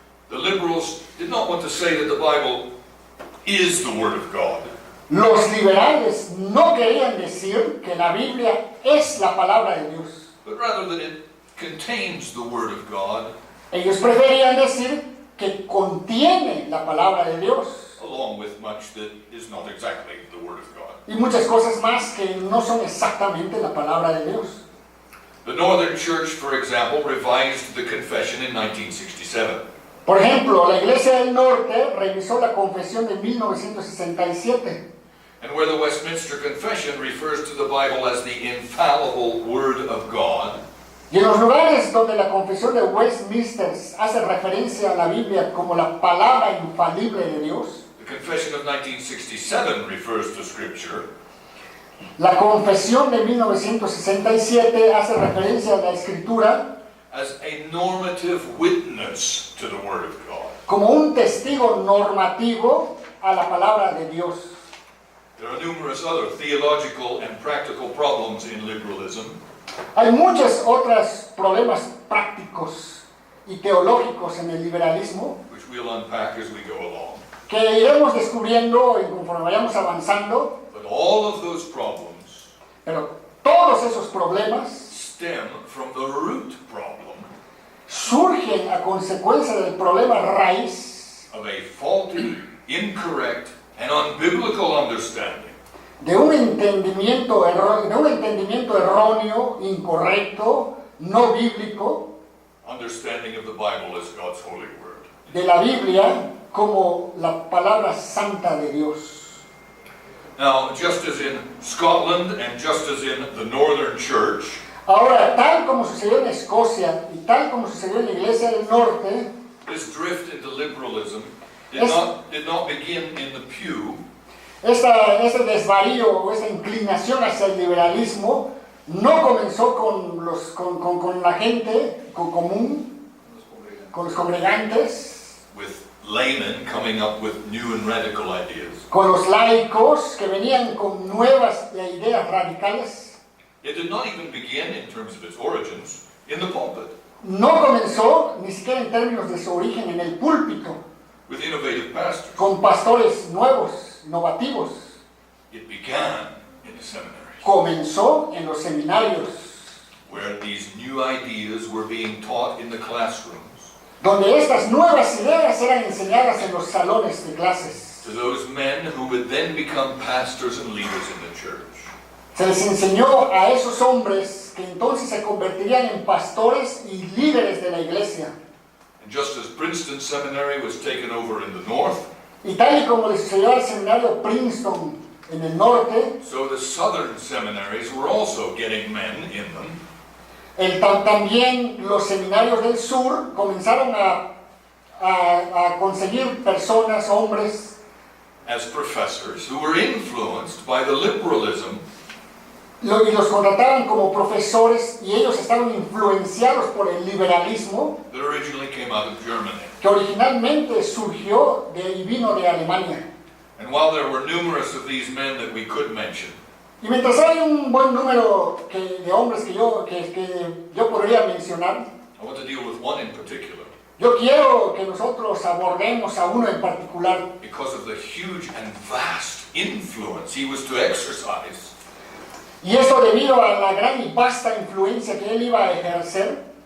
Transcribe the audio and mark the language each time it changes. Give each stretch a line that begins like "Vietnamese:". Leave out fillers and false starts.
English: the liberals did not want to say that the Bible is the Word of God.
Spanish: Los liberales no querían decir que la Biblia es la palabra de Dios.
English: but rather that it contains the Word of God,
Spanish: Ellos preferían decir que contiene la palabra de Dios
English: along with much that is not exactly the Word of God.
Spanish: y muchas cosas más que no son exactamente la palabra de Dios.
English: The Northern Church, for example, revised the Confession in 1967.
Spanish: Por ejemplo, la Iglesia del Norte revisó la Confesión de 1967.
English: And where the Westminster Confession refers to the Bible as the infallible Word of God,
Spanish: Y en los lugares donde la Confesión de Westminster hace referencia a la Biblia como la palabra infalible de Dios,
English: the Confession of 1967 refers to Scripture
Spanish: la Confesión de 1967 hace referencia a la Escritura
English: as a normative witness to the Word of God.
Spanish: como un testigo normativo a la palabra de Dios.
English: There are numerous other theological and practical problems in liberalism,
Spanish: Hay muchos otros problemas prácticos y teológicos en el liberalismo
English: which we'll unpack as we go along.
Spanish: que iremos descubriendo y conforme vayamos avanzando,
English: But all of those problems
Spanish: pero todos esos problemas
English: stem from the root problem
Spanish: surgen a consecuencia del problema raíz
English: of a faulty, incorrect, and unbiblical understanding
Spanish: de un entendimiento erróneo, incorrecto, no bíblico
English: understanding of the Bible as God's holy word.
Spanish: de la Biblia como la palabra santa de Dios.
English: Now, just as in Scotland and just as in the Northern Church,
Spanish: Ahora, tal como sucedió en Escocia y tal como sucedió en la Iglesia del Norte,
English: this drift into liberalism did Yes. not begin in the pew,
Spanish: este desvarío o esta inclinación hacia el liberalismo no comenzó con la gente común, con los congregantes,
English: with laymen coming up with new and radical ideas.
Spanish: con los laicos que venían con nuevas ideas radicales.
English: It did not even begin, in terms of its origins, in the pulpit,
Spanish: No comenzó ni siquiera en términos de su origen en el púlpito,
English: with innovative pastors.
Spanish: con pastores nuevos, innovativos.
English: It began in the seminaries,
Spanish: Comenzó en los seminarios,
English: where these new ideas were being taught in the classrooms
Spanish: donde estas nuevas ideas eran enseñadas en los salones de clases.
English: to those men who would then become pastors and leaders in the church.
Spanish: Se les enseñó a esos hombres que entonces se convertirían en pastores y líderes de la iglesia.
English: And just as Princeton Seminary was taken over in the north,
Spanish: Y tal y como le sucedió al seminario Princeton en el norte,
English: so the southern seminaries were also getting men in them,
Spanish: también los seminarios del sur comenzaron a conseguir personas, hombres,
English: as professors who were influenced by the liberalism
Spanish: y los contrataban como profesores y ellos estaban influenciados por el liberalismo
English: that originally came out of Germany.
Spanish: que originalmente surgió y vino de Alemania.
English: And while there were numerous of these men that we could mention,
Spanish: Y mientras hay un buen número de hombres que yo podría mencionar,
English: I want to deal with one in particular
Spanish: yo quiero que nosotros abordemos a uno en particular,
English: because of the huge and vast influence he was to exercise
Spanish: y esto debido a la gran y vasta influencia que él iba a ejercer